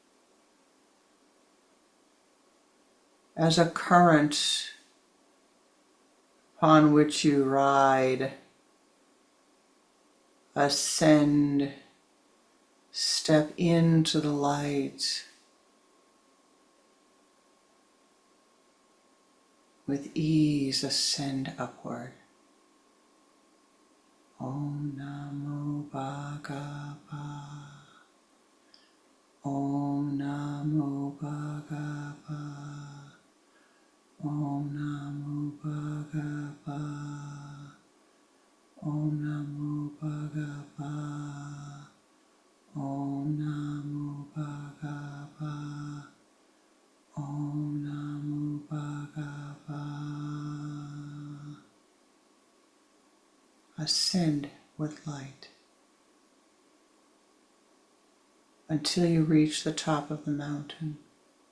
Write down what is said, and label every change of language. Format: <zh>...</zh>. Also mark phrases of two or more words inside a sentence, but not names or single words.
<en>as a current upon which you ride, ascend, step into the light with ease, ascend upward.</en> <sa>Om Namo Bhagava. Om Namo Bhagava. Om Namo Bhagava. Om Namo Bhagava. Om Namo Bhagava. Om Namo Bhagava.</sa> <en>Ascend with light until you reach the top of the mountain.</en>